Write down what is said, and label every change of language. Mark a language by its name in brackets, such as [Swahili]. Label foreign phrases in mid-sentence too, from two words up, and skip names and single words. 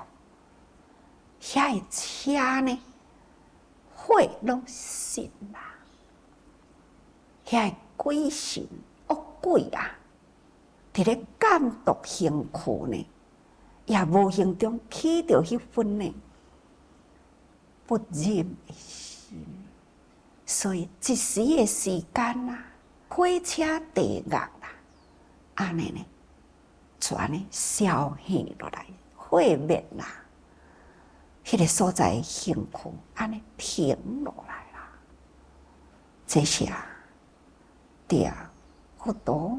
[Min Nan Chinese] 遐个车呢，火拢熄啦。遐个鬼神恶鬼啊，伫咧监督行区呢，也无形中起着迄份呢不忍的心。所以一时的时间啊，火车地狱啦，安尼呢，全呢烧现落来，毁灭啦。迄个所在的行区安尼停落来啦，这是对佛陀